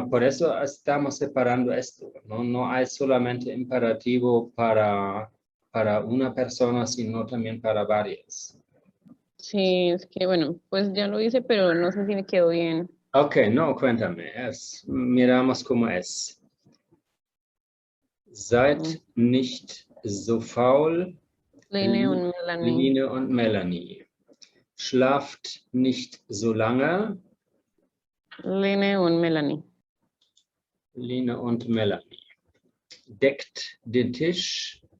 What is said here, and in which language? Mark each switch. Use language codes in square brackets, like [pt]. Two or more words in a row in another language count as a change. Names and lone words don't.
[es] Por eso estamos separando esto, ¿no? No hay solamente imperativo para una persona, sino también para varias. Sí, es que bueno, pues ya lo hice, pero no sé si me quedó bien. Ok, no, cuéntame. Miramos cómo es. [de] Seid nicht so faul, Line und Melanie. Line und Melanie. Schlaft nicht so lange, Line und Melanie. Line und Melanie. Deckt den Tisch,